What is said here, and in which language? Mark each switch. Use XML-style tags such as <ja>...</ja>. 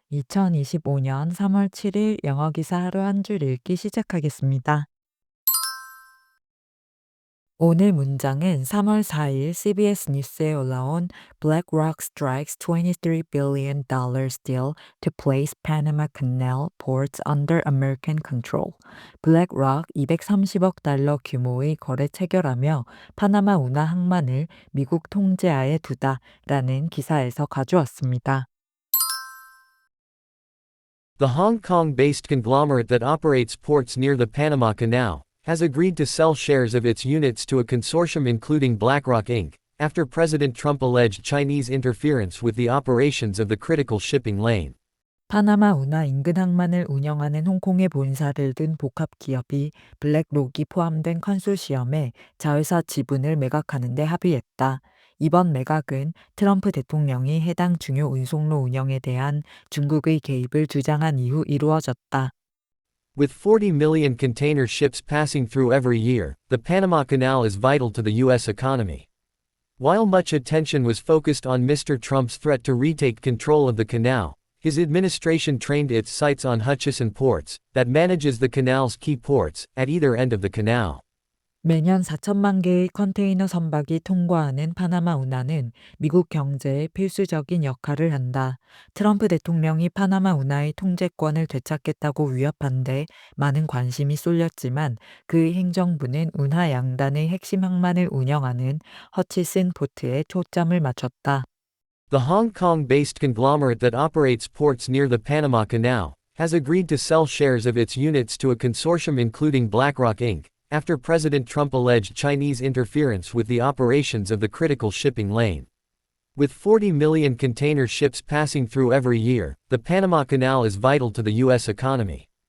<ko>2025년 3월 7일 영어 기사 하루 한 줄 읽기 시작하겠습니다. 오늘 문장은 3월 4일 CBS 뉴스에 올라온</ko> <en>BlackRock strikes $23 billion deal to place Panama Canal ports under American control.</en> <ko>블랙록 230억 달러 규모의 거래 체결하며 파나마 운하 항만을 미국 통제하에 두다라는 기사에서 가져왔습니다.</ko> <en>The Hong Kong-based conglomerate that operates ports near the Panama Canal has agreed to sell shares of its units to a consortium including BlackRock Inc., after President Trump alleged Chinese interference with the operations of the critical shipping lane.</en> <ko>파나마 운하 인근 항만을 운영하는 홍콩의 본사를 둔 복합 기업이 블랙록이 포함된 컨소시엄에 자회사 지분을 매각하는 데 합의했다. 이번 매각은 트럼프 대통령이 해당 중요 운송로 운영에 대한 중국의 개입을 주장한 이후 이루어졌다.</ko> <en>With 40 million container ships passing through every year, the Panama Canal is vital to the U.S. economy. While much attention was focused on Mr. Trump's threat to retake control of the canal, his administration trained its sights on Hutchison Ports, that manages the canal's key ports, at either end of the canal.</en> <ko>매년 4천만 개의 컨테이너 선박이 통과하는 파나마 운하는 미국 경제에 필수적인 역할을 한다. 트럼프 대통령이 파나마 운하의 통제권을 되찾겠다고 위협한데 많은 관심이 쏠렸지만 그의 행정부는 운하 양단의 핵심 항만을 운영하는 허치슨 포트에 초점을 맞췄다.</ko> <en>The Hong Kong-based conglomerate that operates ports near the Panama Canal has agreed to sell shares of its units to a consortium including BlackRock Inc., after President Trump alleged Chinese interference with the operations of the critical shipping lane. With 40 million container ships passing through every year, the Panama Canal is vital to the U.S. economy.</en>